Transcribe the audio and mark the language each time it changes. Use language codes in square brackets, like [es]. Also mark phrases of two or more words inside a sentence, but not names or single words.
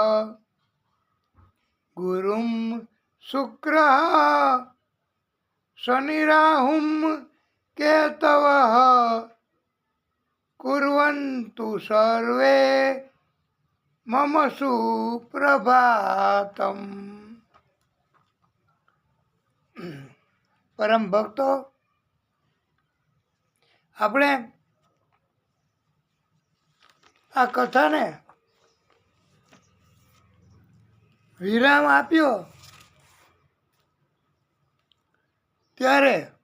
[sa] गुरुं शुक्रः शनिराहुं केतवः कुर्वन्तु सर्वे मम सुप्रभातम्। [gu] પરમ ભક્તો, આપણે આ કથાને વિરામ આપ્યો ત્યારે